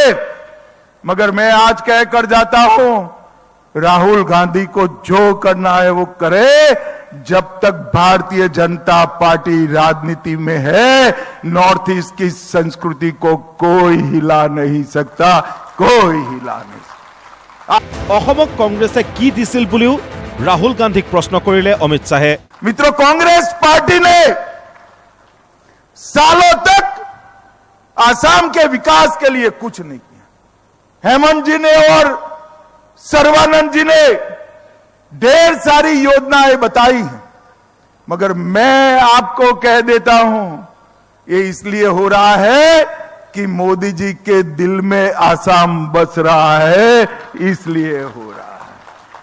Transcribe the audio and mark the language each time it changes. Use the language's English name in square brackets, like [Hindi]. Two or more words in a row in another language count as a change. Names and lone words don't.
[Hindi] मगर मैं आज कहकर जाता हूं, राहुल गांधी को जो करना है वो करे। जब तक भारतीय जनता पार्टी राजनीति में है, नॉर्थ ईस्ट की संस्कृति को कोई हिला नहीं सकता, कोई हिला नहीं सकता। [Assamese] অসমক কংগ্ৰেছে কি দিছিল বুলিও ৰাহুল গান্ধীক প্ৰশ্ন কৰিলে অমিত শ্বাহে। [Hindi] मित्रों, कांग्रेस पार्टी ने सालों तक असम के विकास के लिए कुछ नहीं किया। हेमंत जी ने और सर्बानंद जी ने ढेर सारी योजनाएं बताई हैं, मगर मैं आपको कह देता हूं, ये इसलिए हो रहा है कि मोदी जी के दिल में असम बस रहा है, इसलिए हो रहा है।